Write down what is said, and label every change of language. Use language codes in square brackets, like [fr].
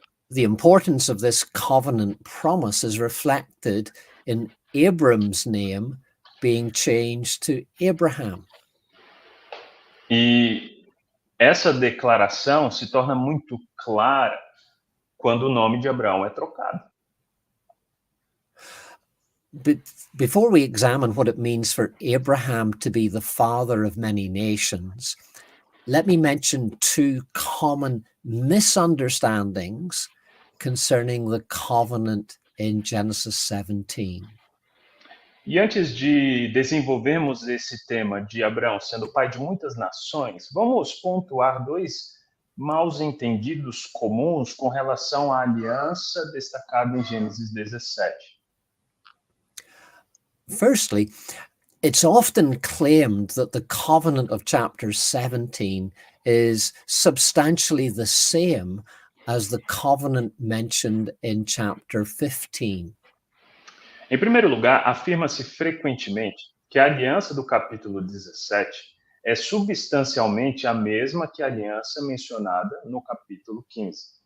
[en] The importance of this covenant promise is reflected in Abram's name being changed to Abraham. [pt] E essa declaração se torna muito clara quando o nome de Abraão é trocado. [en] But before we examine what it means for Abraham to be the father of many nations, let me mention two common misunderstandings concerning the covenant in Genesis 17. [pt] E antes de desenvolvermos esse tema de Abraão sendo pai de muitas nações, vamos pontuar dois maus entendidos comuns com relação à aliança destacada em Gênesis 17. [en] Firstly, it's often claimed that the covenant of chapter 17 is substantially the same as the covenant mentioned in chapter 15. [pt] Em primeiro lugar, afirma-se frequentemente que a aliança do capítulo 17 é substancialmente a mesma que a aliança mencionada no capítulo 15.